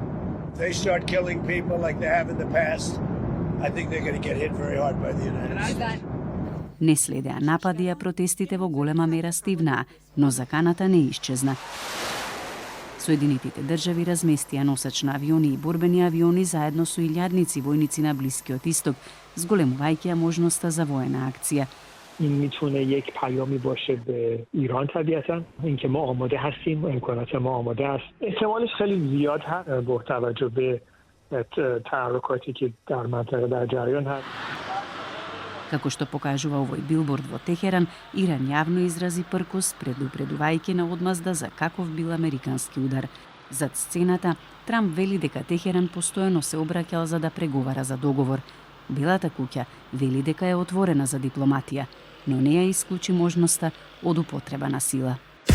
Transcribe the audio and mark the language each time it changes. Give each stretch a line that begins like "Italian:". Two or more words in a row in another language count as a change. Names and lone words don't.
Macedonian: Не следеа напади, а протестите во голема мера стивнаа, но заканата не исчезна. Соединетите држави разместија носачни авиони и борбени авиони заедно со илјадници војници на Блискиот Исток, зголемувајќи ја можноста за воена акција.
Persian: این میتونه یک پیامی باشه به ایران طبیعتا اینکه ما آماده هستیم، امکانات ما آماده است. احتمالش خیلی زیاد هست با توجه به تحرکاتی که در منطقه در جریان هست.
Macedonian: Како што покажува овој билборд во Техеран, Иран јавно изрази пркос, предупредувајќи на одмазда за каков бил американски удар. Зад сцената, Трамп вели дека Техеран постојано се обраќал за да преговара за договор. Белата куќа вели дека е отворена за дипломатија, но не ја исклучи можноста од употреба на сила.